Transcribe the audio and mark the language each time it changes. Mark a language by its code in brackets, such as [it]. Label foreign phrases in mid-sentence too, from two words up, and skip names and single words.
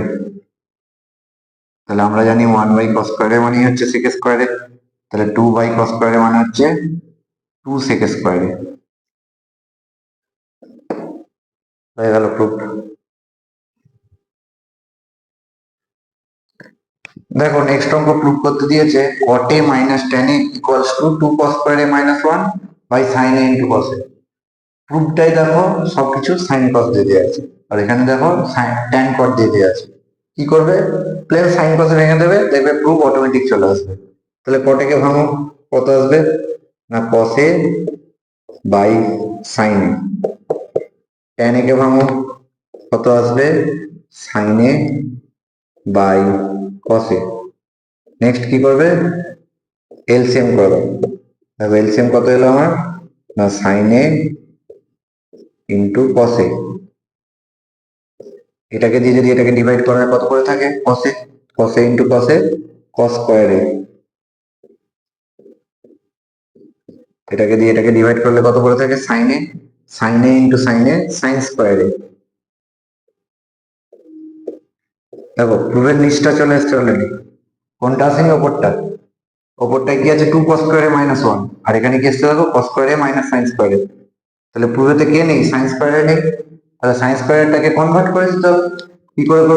[bn] তাহলে আমরা জানি 1 বাই cos স্কয়ার a মানে হচ্ছে sec স্কয়ার a, তাহলে 2 বাই cos স্কয়ার a মানে হচ্ছে 2 sec স্কয়ার a হয়ে গেল প্রুফ। দেখো নেক্সট অঙ্ক প্রুফ করতে দিয়েছে cot a মাইনাস tan a [en] equals to [bn] 2 cos স্কয়ার a মাইনাস 1 বাই sin a ইন্টু cos a। প্রুফটাই দেখো সবকিছু [en] sin cos [bn] দিয়ে দেওয়া আছে, আর এখানে দেখো [en] tan cot [bn] দিয়ে দেওয়া আছে। কি করবে? [en] plain sin cosে [bn] ভেঙে দেবে, দেখবে প্রুফ অটোমেটিক চলে আসবে। তাহলে কটে কে ভাঙো, কত আসবে? না cos a বাই sin a। ট্যান এ কে ভাঙো, কত আসবে? sin a বাই cos a। নেক্সট কি করবে? এলসিএম করবে। দেখো এলসিএম কত এলো আমার? না sin a ইন্টু cos a। এটাকে দিয়ে যদি এটাকে ডিভাইড করা কত করে থাকে? cos a, cos a ইন্টু cos a, cos স্কয়ার a। এটাকে দিয়ে এটাকে ডিভাইড করলে কত করে থাকে? sin a, sin a ইন্টু sin a, sin স্কয়ার a। দেখো প্রুফের নিচটা চলে এসছে অলরেডি। কোনটা আসেনি? ওপরটা। ওপরটায় কি আছে? 2 cos স্কয়ার a মাইনাস 1, আর এখানে কি এসছে দেখো cos স্কয়ার a মাইনাস sin স্কয়ার a। তাহলে প্রুফেতে কে নেই? sin স্কয়ার a নেই। তাহলে sin স্কয়ার টাকে কনভার্ট করে দিতে হবে। কি করে করবো?